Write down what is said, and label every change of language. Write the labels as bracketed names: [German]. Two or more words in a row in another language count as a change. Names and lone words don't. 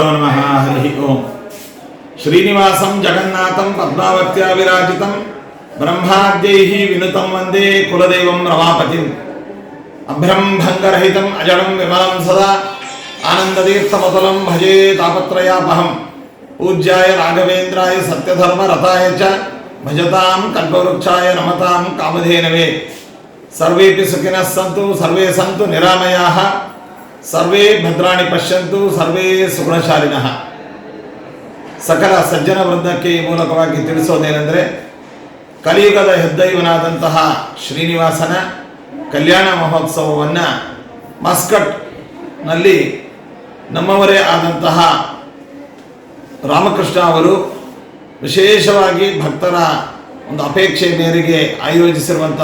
[Sanskrit] ಶ್ರೀನಿವಾಸಂ ಜಗನ್ನಾಥಂ ಪದ್ಮಾವತ್ಯ ವಿರಾಜಿತಂ ಬ್ರಹ್ಮಾದ್ಯೈಃ ವಿನುತಂ ವಂದೇ ಕುಲದೈವಂ ರಮಾಪತಿಂ ಅಭ್ರಂ ಭಂಗರಹಿತಂ ಅಜಡಂ ವಿಮಲಂ ಸದಾ ಆನಂದತೀರ್ಥಮತುಲಂ ಭಜೇ ತಾಪತ್ರಯಾಪಹಂ ಪೂಜ್ಯಾಯ ರಾಘವೇಂದ್ರಾಯ ಸತ್ಯಧರ್ಮ ರಥಾಯ ಚ ಭಜತಾಂ ಕಲ್ಪವೃಕ್ಷಾಯ ನಮತಾಂ ಕಾಮಧೇನವೇ. ಸರ್ವೇಪಿ ಸುಖಿನಃ ಸಂತು ಸರ್ವೇ ಸಂತು ನಿರಾಮಯಾಃ ಸರ್ವೇ ಭದ್ರಾಣಿ ಪಶ್ಯಂತು ಸರ್ವೇ ಸುಗುಣಶಾಲಿನಃ. [Kannada] ಸಕಲ ಸಜ್ಜನ ವೃಂದಕ್ಕೆ ಈ ಮೂಲಕವಾಗಿ ತಿಳಿಸೋದೇನೆಂದರೆ, ಕಲಿಯುಗದ ಹೆದ್ದೈವನಾದಂತಹ ಶ್ರೀನಿವಾಸನ ಕಲ್ಯಾಣ ಮಹೋತ್ಸವವನ್ನು ಮಸ್ಕಟ್ನಲ್ಲಿ ನಮ್ಮವರೇ ಆದಂತಹ ರಾಮಕೃಷ್ಣ ಅವರು ವಿಶೇಷವಾಗಿ ಭಕ್ತರ ಒಂದು ಅಪೇಕ್ಷೆ ಮೇರೆಗೆ ಆಯೋಜಿಸಿರುವಂತಹ